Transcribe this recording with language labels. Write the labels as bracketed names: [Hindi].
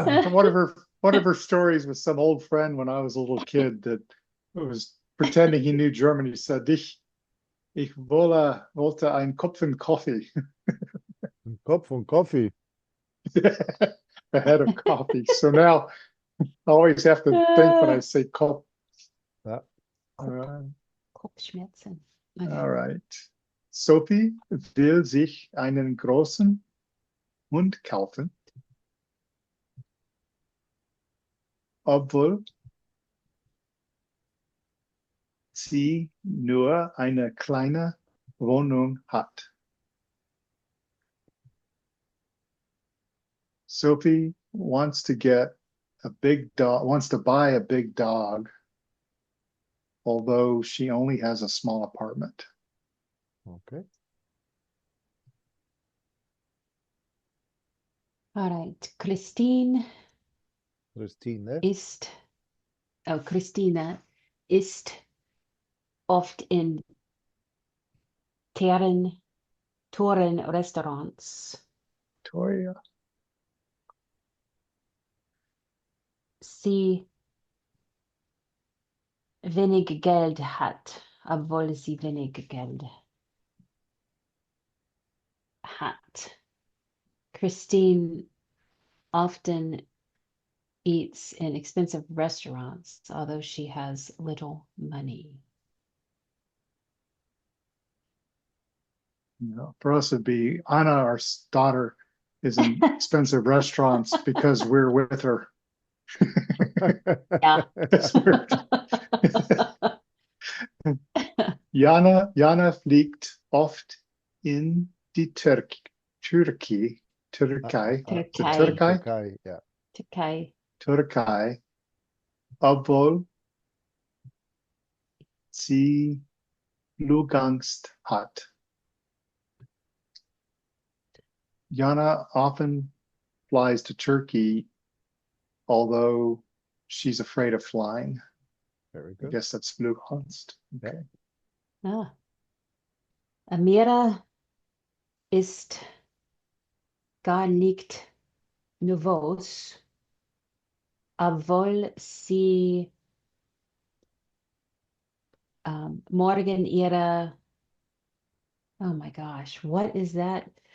[English] One of her stories with some old friend when I was a little kid that was pretending he knew German. [German] He said, Ich wollte einen Kopf und Kaffee. Kopf und Coffee. [English] A head of coffee. So now I always have to think when I say Kopf. Yeah. [German] Kopfschmerzen. Okay. [English] All right. [German] Sophie will sich einen großen Hund kaufen, obwohl sie nur eine kleine Wohnung hat. [English] Sophie wants to get a big dog, wants to buy a big dog, although she only has a small apartment. Okay. All right. Christine Christine. [German] Christina ist oft in teuren Restaurants. Victoria. sie wenig Geld hat, obwohl sie wenig Geld hat. [English] Christine often eats in expensive restaurants, although she has little money. You know, for us, it'd be Anna, our daughter, is in expensive restaurants because we're with her. Yeah. That's weird. [German] Jana fliegt oft in die Türkei, Türkei. Türkei, yeah. Türkei, obwohl sie Flugangst hat. [English] Jana often flies to Turkey, although she's afraid of flying. Very I good. guess that's Flugangst. Yeah. Okay. Ah. [German] Amira ist gar nicht nervös, obwohl sie morgen ihre, [English] oh my gosh, what is that?